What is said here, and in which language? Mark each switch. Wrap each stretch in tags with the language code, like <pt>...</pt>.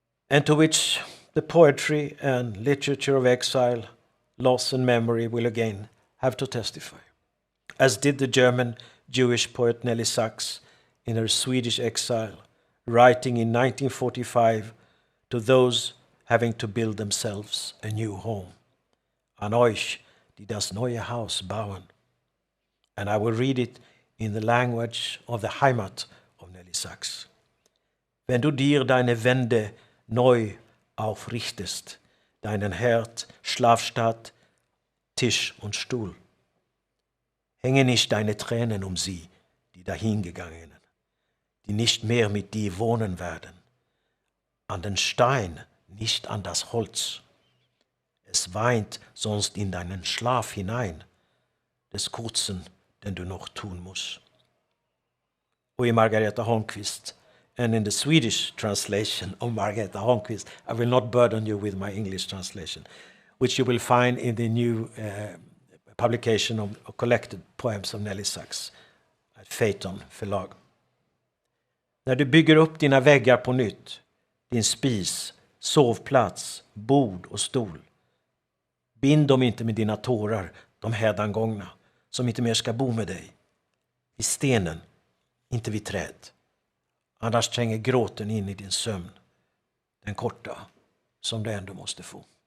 <en>and to which the poetry and literature of exile, loss and memory will again have to testify, as did the German Jewish poet Nelly Sachs in her Swedish exile, writing in 1945 to those having to build themselves a new home.</en> <de>An euch, die das neue Haus bauen.</de> <en>And I will read it in the language of the Heimat of Nelly Sachs.</en> <de>Wenn du dir deine Wände neu aufrichtest, deinen Herd, Schlafstatt, Tisch und Stuhl, hänge nicht deine Tränen um sie, die dahingegangenen, die nicht mehr mit dir wohnen werden, an den Stein, nicht an das Holz. Es weint sonst in deinen Schlaf hinein, des Kurzen, den du noch tun musst.</de> <sv>Och i Margareta Holmqvist,</sv> <en>and in the Swedish translation of Margareta Holmqvist, I will not burden you with my English translation, which you will find in the new publication of collected poems of Nelly Sachs at Phaeton förlag.</en> <sv>När du bygger upp dina väggar på nytt, din spis, sovplats, bord och stol, bind dem inte med dina tårar, de hädangångna, som inte mer ska bo med dig. I stenen, inte vid träd. Annars tränger gråten in i din sömn, den korta som du ändå måste få.</sv>